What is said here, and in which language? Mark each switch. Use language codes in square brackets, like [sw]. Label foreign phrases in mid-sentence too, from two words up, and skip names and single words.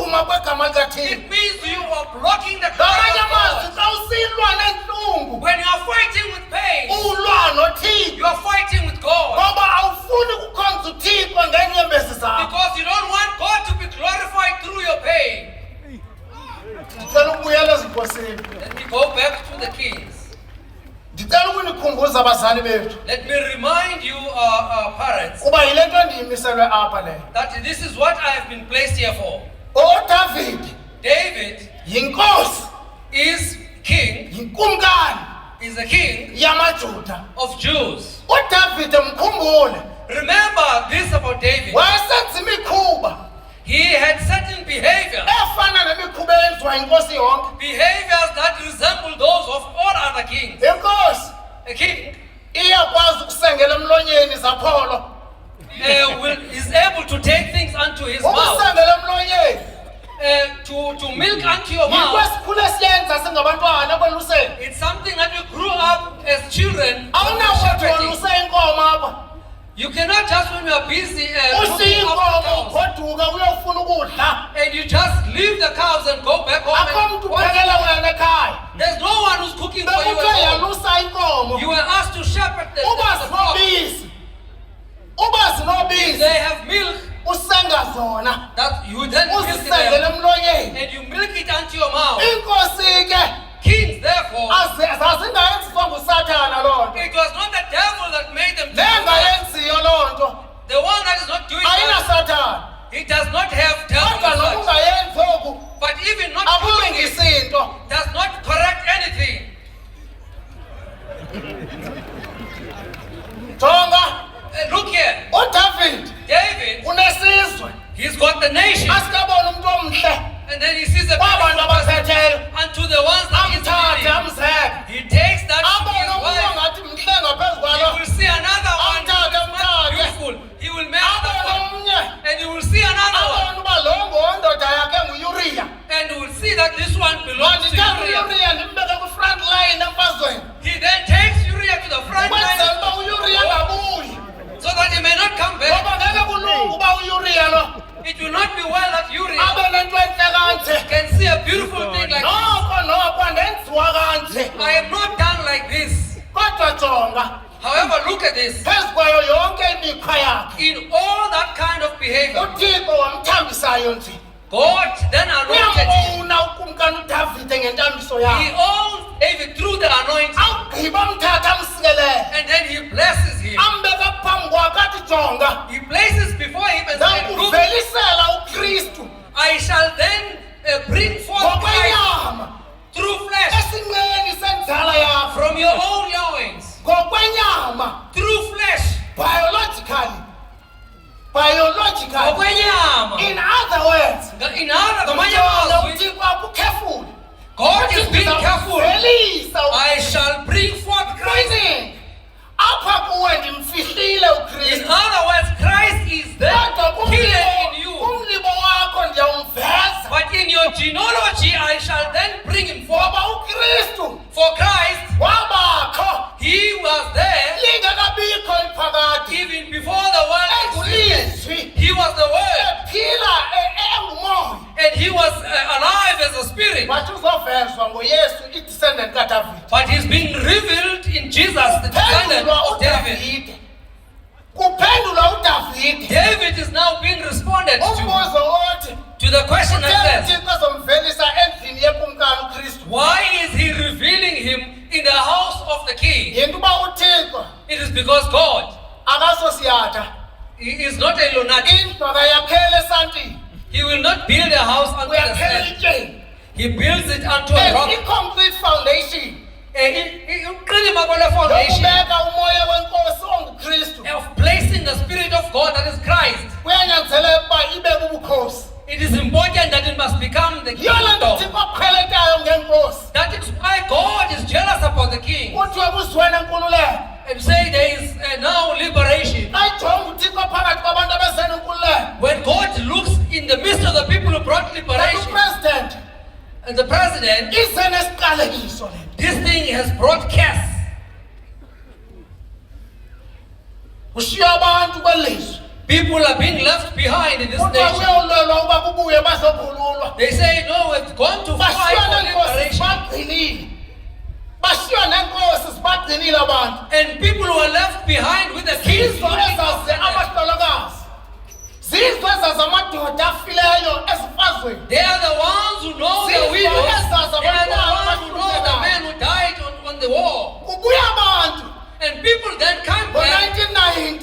[xh] kwegama likaThixo. [en] It means you are blocking the [xh] Ngamanye [en] power [xh] amazwi [en] of God. [xh] xa usilwa nentlungu [en] When you are fighting with pain, [xh] ulwa noThixo [en] you are fighting with God. [xh] ngoba awufuni kukhonza uThixo ngeenyembezi zakho. [en] Because you don't want God to be glorified through your pain. [xh] Ndicela ukubuyela ezinkosini. [en] Let me go back to the kings. [xh] Ndicela ukunikhumbuza abazali bethu [en] Let me remind you, parents, [xh] kuba yile nto ndiyimiselwe apha le. [en] that this is what I have been placed here for. [xh] ODavid [en] David [xh] yinkosi, [en] is king, [xh] yinkumkani [en] is a king [xh] yamaJuda. [en] of Jews. [xh] UDavid mkhumbule [en] Remember this about David. [xh] wayesenza imikhuba [en] He had certain behavior, [xh] efana nemikhuba eyenziwa yinkosi yonke. [en] behaviors that resemble those of all other kings. [xh] Inkosi [en] A king [xh] iyakwazi ukusengela emlonyeni zapholo. [en] is able to take things unto his mouth, [xh] Ukusengela emlonyeni [en] to milk unto your mouth. [xh] yikwesikhule siyenza singabantwana kweluseni. [en] It's something that we grew up as children. [xh] Awunakuthi [en] shepherding. [xh] waluse inkomo apha [en] You cannot just when you are busy [xh] ushiye [en] looking [xh] inkomo [en] after cows, [xh] ugoduka uyofuna ukudla. [en] and you just leave the cows and go back home. [xh] Akho mntu [en] And [xh] uphekela wena ekhaya. [en] there's no one who's cooking for you [xh] Bekuthe [en] at home. [xh] yalusa inkomo [en] You were asked to shepherd the [xh] uba [en] flock. [xh] zinobisi. Uba zinobisi [en] They have milk [xh] usenga zona [en] that you then milk [xh] uzisengele [en] them, [xh] emlonyeni. [en] and you milk it unto your mouth. [xh] Inkosi ke [en] Kings, therefore, [xh] zazingayenziwa nguSathana loo nto. [en] it was not the devil that made them do that. [xh] Nengayenziyo loo nto [en] The one that is not doing [xh] ayina [en] that, [xh] Sathana. [en] he does not have devil [xh] Kodwa [en] as such. [xh] nokungayenzi oku [en] But even not doing it [xh] akulungisi into. [en] does not correct anything. [xh] Jonga [en] Look here, [xh] uDavid [en] David, [xh] unesizwe [en] he's got the nation, [xh] asikabona umuntu omhle [en] and then he sees the [xh] kwabantu [en] people [xh] abaphetheyo [en] unto the ones that he's [xh] amthathe [en] leading. [xh] amzeke [en] He takes that to [xh] abone [en] his [xh] umuntu [en] wife. [xh] ongathi mhle ngaphezu [en] He [xh] kwalo [en] will see another one who is [xh] Amthathe, [en] much [xh] amthathe. [en] beautiful. He will marry that [xh] abone [en] one. [xh] omnye [en] And you will see another one. [xh] abone uba lo ngondoda yakhe nguYuriya. [en] And you will see that this one belongs to [xh] Mandithatha [en] Uriah. [xh] uYuriya ndimbeke ku- [en] front line [xh] emfazweni [en] He then takes Uriah to the front [xh] ukwenzela uba [en] line [xh] uYuriya angabuyi [en] so that he may not come back. [xh] ngoba ngeke kulunga uba uYuriya lo [en] It will not be well that Uriah [xh] abe nento entle kanje. [en] can see a beautiful thing like this. [xh] noko andenziwa kanje. [en] I am not done like this. [xh] Kodwa jonga [en] However, look at this. [xh] phezu kwayo yonke imikhwa yakhe [en] In all that kind of behavior, [xh] uThixo wamthambisayo nje. [en] God then anointed him. [xh] Uyambona ukumkani uDavide ngentambiso [en] He [xh] yakhe. [en] owns David through the anointing. [xh] Awugqiba amthatha amsikelele [en] And then he blesses him. [xh] ambeka phambi kwakhe athi jonga [en] He places before him and said, look, [xh] ndakuvelisela uKristu [en] I shall then bring forth Christ [xh] ngokwenyama [en] through flesh [xh] esinqeni senzala yakho [en] from your own loins. [xh] ngokwenyama [en] Through flesh. biologically [xh] Ngokwenyama. [en] in other words In other [xh] Jonga [en] words, [xh] uThixo akukhefula [en] God is being careful. [xh] velisa [en] I shall bring forth Christ. [xh] meaning apha kuwe ndimfihlile [en] In [xh] uKristu [en] other words, Christ is there [xh] kodwa [en] hidden in you. [xh] kumlibo wakho ndiyawumveza [en] But in your genealogy, I shall then bring him forth. [xh] ngoba uKristu [en] For Christ, [xh] wabakho [en] he was there [xh] lingekabikho iphakade [en] even before the world existed. [xh] engulizwi [en] He was the Word, [xh] ephila engumoya [en] and he was alive as a spirit. [xh] wathi uzovezwa ngoyesu i-descendant kaDavid. [en] But he's being revealed in Jesus, the descendant [xh] Kuphendulwa [en] of David. [xh] uDavide kuphendulwa uDavide [en] David is now being responded to [xh] umbuzo othi [en] the question that [xh] utheni [en] says, [xh] uThixo ezomvelisa endlini yekumkani uKristu. [en] why is he revealing him in the house of the king? [xh] Yinto uba uThixo [en] It is because God [xh] akasosiyatha [en] he is not a lunatic. [xh] indlu akayakhela esantini [en] He will not build a house unto the [xh] uyakhela [en] sand. [xh] ityeni [en] He builds it unto a rock. [xh] i- [en] complete foundation [xh] Uqilima kwale foundation yokubeka umoya wenkosi onguKristu [en] of placing the Spirit of God that is Christ. [xh] kuyanyanzeleka uba ibe bubukhosi. [en] It is important that it must become the [xh] Yiyo le nto [en] kingdom. [xh] uThixo aqhelekayo ngenkosi [en] That is why God is jealous about the king [xh] kuthiwe kuzwene nkululeko. [en] and say there is now liberation. [xh] Xa ijonga uThixo phakathi kwabantu abezena inkululeko [en] When God looks in the midst of the people who brought [xh] kanti [en] liberation, [xh] upresident [en] and the president, [xh] ize nesiqalekiso le nto. [en] this thing has brought chaos. [xh] Ushiya abantu kwelizwe [en] People are being left behind in this [xh] kuthiwa [en] nation. [xh] kuyolwelwa uba kubuye bazokhululwa. [en] They say, no, we've gone to fight [xh] Bashiywa [en] for [xh] nenkosi [en] liberation. [xh] sibagcinile. Bashiywa nenkosi sibagcinile abantu. [en] And people who are left behind with the keys. [xh] Zizwe ezazi abahlolokazi. Zizwe ezazi amadoda afileyo ezifazweni. [en] They are the ones who know the [xh] Zizwe [en] widows. [xh] ezazi [en] They are the [xh] abantwana [en] ones who know the men who died on the war. [xh] Kubuya abantu [en] And people then come back [xh] ngo-1990.